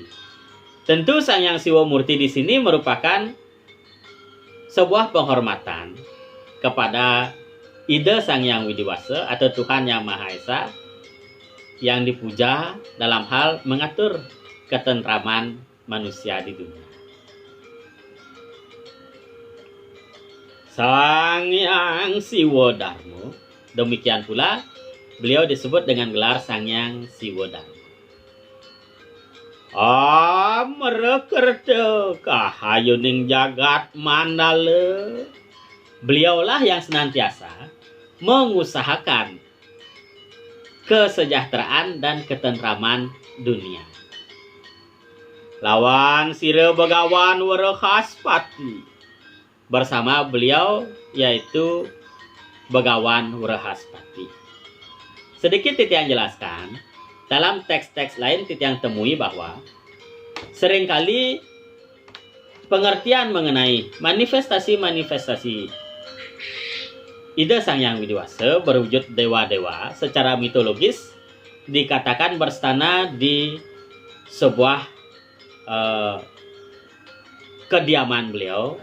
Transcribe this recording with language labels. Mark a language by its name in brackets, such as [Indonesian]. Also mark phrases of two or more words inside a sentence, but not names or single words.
[Indonesian] Tentu Sangyang Siwa Murti di sini merupakan sebuah penghormatan kepada Ida Sangyang Widiwasa atau Tuhan Yang Maha Esa yang dipuja dalam hal mengatur ketentraman manusia di dunia. Sangyang Siwa Dharma, demikian pula beliau disebut dengan gelar Sangyang Siwa Dharma. [Kawi] Amrekerta kahayuning jagat mandala. [Indonesian] Beliaulah yang senantiasa mengusahakan kesejahteraan dan ketentraman dunia. [Kawi] Lawan sira begawan Warahaspati. [Indonesian] Bersama beliau yaitu Begawan Warahaspati. Sedikit Titiang jelaskan, dalam teks-teks lain Titiang temui bahwa seringkali pengertian mengenai manifestasi-manifestasi Ida Sangyang Widiwasa berwujud dewa-dewa secara mitologis dikatakan berstana di sebuah kediaman beliau.